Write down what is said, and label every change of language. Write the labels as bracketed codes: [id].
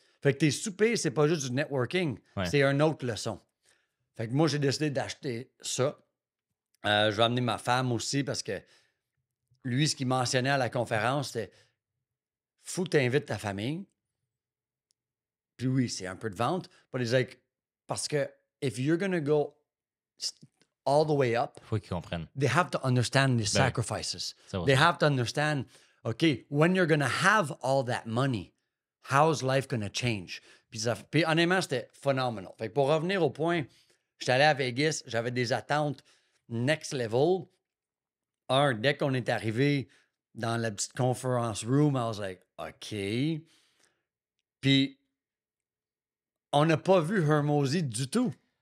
[fr] Fait que tes soupers, c'est pas juste du networking, c'est une autre leçon. Fait que moi, j'ai décidé d'acheter ça. Je vais amener ma femme aussi parce que lui, ce qu'il mentionnait à la conférence, c'était faut que tu invites ta famille. Puis oui, c'est un peu de vente. [en] But it's like, [fr] parce que [en] if you're going to go all the way up, [fr] faut qu'ils comprennent. [en] They have to understand the sacrifices. They have to understand, OK, when you're going to have all that money, how's life going to change? [fr] Puis honnêtement, c'était phenomenal. Fait que pour revenir au point, j'étais allé à Vegas, j'avais des attentes next level. Dès qu'on est arrivé dans la petite conference room, [en] I was like, OK. [fr] Puis, on n'a pas vu Hormozi du tout.